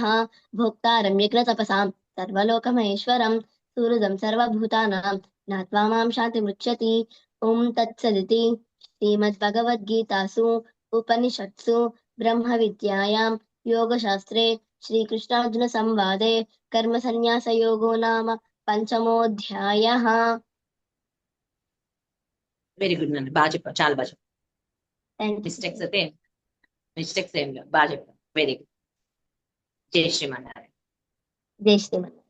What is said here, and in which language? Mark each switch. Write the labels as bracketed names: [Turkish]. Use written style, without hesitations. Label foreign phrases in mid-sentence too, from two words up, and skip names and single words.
[Sanskrit] भोक्तारं यज्ञतपसां सर्वलोकमहेश्वरं सुहृदं सर्वभूतानां ज्ञात्वा मां शान्तिमृच्छति. ॐ तत्सदिति श्रीमद्भगवद्गीतासु उपनिषत्सु ब्रह्मविद्यायां योगशास्त्रे श्रीकृष्णार्जुनसंवादे कर्मसन्न्यासयोगो नाम पंचमोऽध्यायः. [English] very good [Telugu] అండి, బాగా చెప్పారు, చాలా బాగా చెప్పారు. [English] Thank you. [Telugu] మిస్టేక్స్ ఏం లేవు, బాగా చెప్పారు. [English] very good. [Telugu] జై శ్రీమన్నారాయణ. జై శ్రీమన్నారాయణ.